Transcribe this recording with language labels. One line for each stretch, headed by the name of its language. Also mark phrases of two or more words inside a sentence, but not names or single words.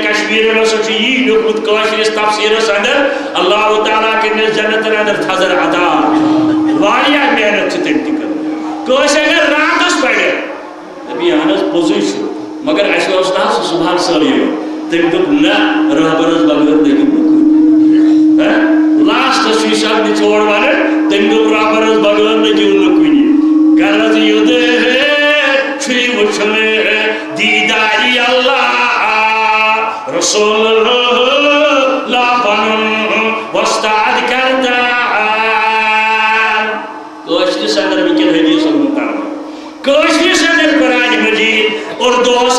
Kashmiri: کشمیٖر ہسا چھُ یی لیوٚکھمُت کٲشرِس تفسیٖرس اندر اللہ تعالیٰ کٔرنس جنتن اندر تھزر عطا واریاہ محنت چھِ تٔمۍ تہِ کٔرمٕژ کٲنٛسہِ اگر راتس پرِ دپہِ اہن حظ پوٚزُے چھُ مگر اسہِ اوس نہٕ سُہ صبحن سٲری تٔمۍ دوٚپ نہ رہبرس بغٲر لٔگِو نہٕ کُنہِ لاسٹس چھُ یہِ سب نِچوڑ ونان تٔمۍ دوٚپ رہبرس بغٲر لٔگِو نہٕ کُنہِ غرض یوت چھُے وٕچھُن دیداری اللہ رسول اللہ پنُن وستاد کردان کٲشرِس اندر وٕنکٮ۪ن حدیثن ہُنٛد ترجمہٕ کٲشرِس اندر قرآن مجیٖد اردوٗہس